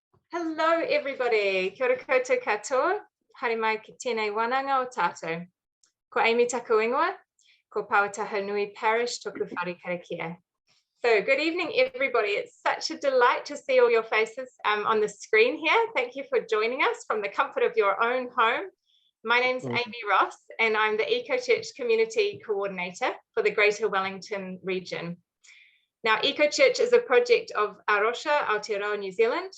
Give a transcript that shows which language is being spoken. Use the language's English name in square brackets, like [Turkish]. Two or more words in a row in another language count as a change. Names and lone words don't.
[English] Hello, everybody. [Māori] Kia ora koutou katoa. Haere mai ki tēnei wānanga o tātou. Ko Amy taku ingoa, ko Pauataha Nui Parish toku whare Karakia. [English] So good evening, everybody. It's such a delight to see all your faces on the screen here. Thank you for joining us from the comfort of your own home. My name's Amy Ross, and I'm the Eco Church Community Coordinator for the Greater Wellington region. Now, Eco Church is a project of Arosa, Aotearoa, New Zealand.